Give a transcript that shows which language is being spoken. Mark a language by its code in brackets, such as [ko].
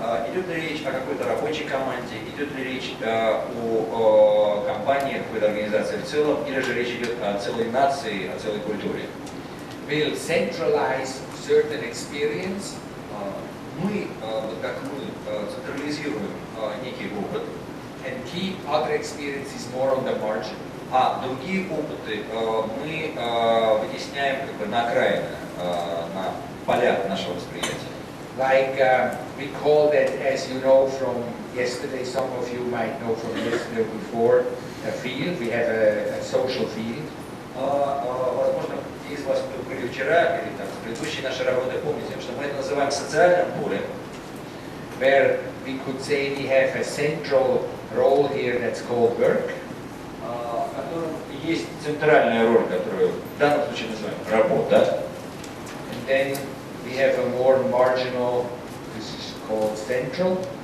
[ru] Идет ли речь о какой-то рабочей команде, идет ли речь о компании, какой-то организации в целом, или же речь идет о целой нации, о целой культуре. [en] Will centralize certain experience [ru] Мы, как мы, централизируем некий опыт, [en] and keep other experiences more on the margin. [ru] а другие опыты мы вытесняем как бы на окраины, на поля нашего восприятия. [en] Like we call that, as you know from yesterday, some of you might know from yesterday before, a field. We have a social field. [ru] Возможно, те из вас, кто были вчера или там, с предыдущей нашей работы, помните, что мы это называем социальным полем, [en] Where we could say we have a central role here that's called work. [ru] в котором есть центральная роль, которую в данном случае называем работа. [en] And then we have a more marginal, this is called central,